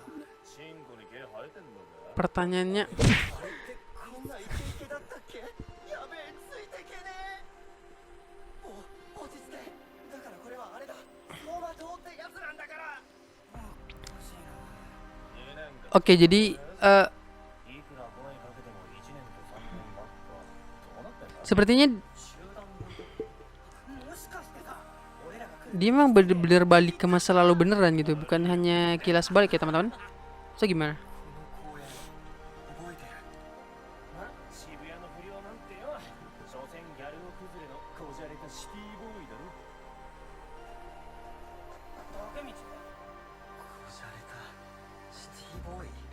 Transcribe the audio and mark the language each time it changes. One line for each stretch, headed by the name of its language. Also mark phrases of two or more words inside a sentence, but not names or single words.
Japanese: チンコに毛生えてんのか。
Indonesian: pertanyaannya,
Japanese: あれってこんなイケイケだったっけ。やべえ、ついてけねえ。落ち着け。だからこれはあれだ。走馬灯ってやつなんだから。おかしいな。 2年か。
Indonesian: oke jadi
Japanese: いくら声かけても1年と3年ばっか。どうなってんだ。
Indonesian: sepertinya
Japanese: 集団もしかしてさ、俺らが来る
Indonesian: dia memang bener-bener balik ke masa lalu beneran gitu, bukan hanya kilas balik ya teman-teman. So gimana?
Japanese: この公園覚えてる。渋谷の不良なんてよ。所詮ギャル男崩れのこじゃれたシティボーイだろ。竹道。こじゃれたシティボーイ。